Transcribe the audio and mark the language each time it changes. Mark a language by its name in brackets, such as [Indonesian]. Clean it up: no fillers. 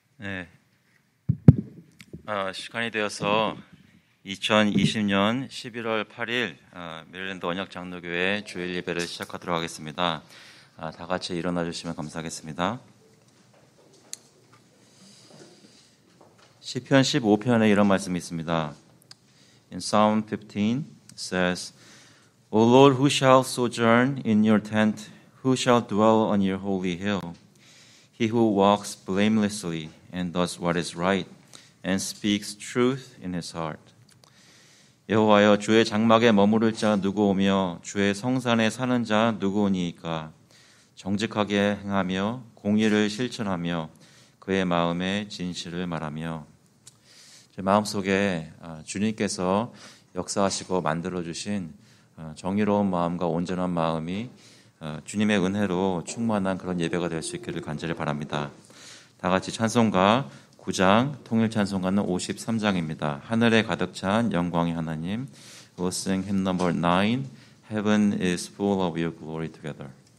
[Korean] 네, 시간이 되어서 2020년 11월 8일 메릴랜드 언약장로교회 주일 예배를 시작하도록 하겠습니다. 다 같이 일어나 주시면 감사하겠습니다. 시편 15편에 이런 말씀이 있습니다. [English] In Psalm 15 it says, O Lord, who shall sojourn in your tent, who shall dwell on your holy hill? He who walks blamelessly and does what is right and speaks truth in his heart. [Korean] 여호와여, 주의 장막에 머무를 자 누구오며 주의 성산에 사는 자 누구오니이까? 정직하게 행하며 공의를 실천하며 그의 마음에 진실을 말하며. 제 마음속에 주님께서 역사하시고 만들어주신 정의로운 마음과 온전한 마음이 주님의 은혜로 충만한 그런 예배가 될 수 있기를 간절히 바랍니다. 다 같이 찬송가 9장, 통일 찬송가는 53장입니다. 하늘에 가득 찬 영광의 하나님. [English] We'll sing hymn number 9, Heaven is full of your glory together.